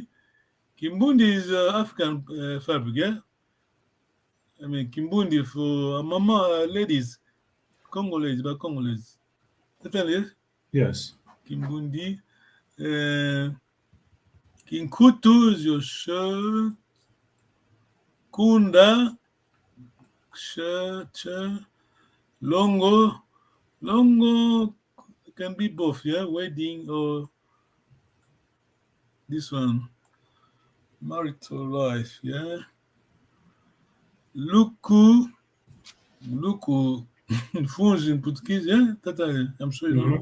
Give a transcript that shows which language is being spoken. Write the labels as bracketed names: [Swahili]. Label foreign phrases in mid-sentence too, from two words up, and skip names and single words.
[English] Kimbundi is African fabric, yeah? I mean, Kimbundi for mama ladies, Congolese, but Congolese. Yes? Yes. Kimbundi. Kinkutu is your shirt. Kunda, shirt. Longo. Longo can be both, yeah? Wedding or this one. Marital life, yeah? Luku, funge in Portuguese, yeah? I'm sure you know.